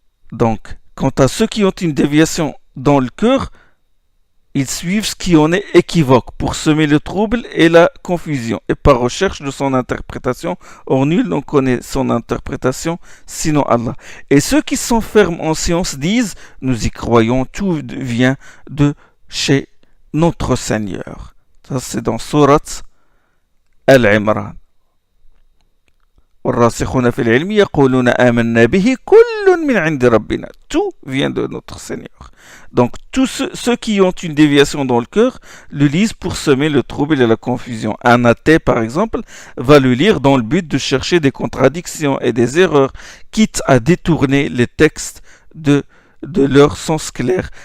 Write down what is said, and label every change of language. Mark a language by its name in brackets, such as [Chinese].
[French] Donc, quant à ceux qui ont une déviation dans le cœur, ils suivent ce qui en est équivoque pour semer le trouble et la confusion, et par recherche de son interprétation. Or, nul n'en connaît son interprétation, sinon Allah. Et ceux qui sont fermes en science disent, nous y croyons, tout vient de chez notre Seigneur. Ça, c'est dans Surat Al-Imran. [Arabic] والراسخون في العلم يقولون آمنا به كل من عند ربنا. [French] Tout vient de notre Seigneur. Donc tous ceux qui ont une déviation dans le cœur le lisent pour semer le trouble et la confusion. Un athée par exemple va le lire dans le but de chercher des contradictions et des erreurs, quitte à détourner les textes de leur sens clair.